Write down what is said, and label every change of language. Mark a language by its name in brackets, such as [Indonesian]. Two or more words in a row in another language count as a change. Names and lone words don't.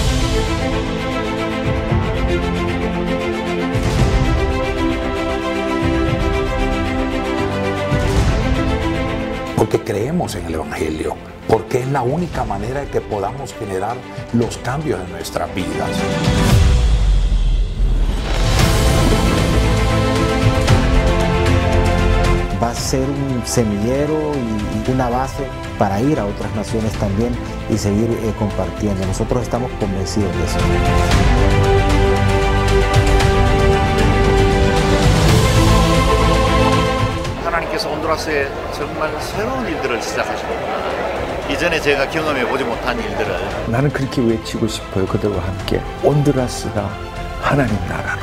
[Spanish] Porque creemos en el Evangelio, porque es la única manera de que podamos generar los cambios en nuestras vidas. Va a ser un semillero y una base para ir a otras naciones también y seguir compartiendo. Nosotros estamos convencidos de eso. [Korean] 하나님께서 honduras 정말 새로운 일들을 시작하십니다. 이전에 제가 경험해 보지 못한 일들을 나는 그렇게 외치고 싶어요. 그들과 함께 온두라스가 하나님 나라로.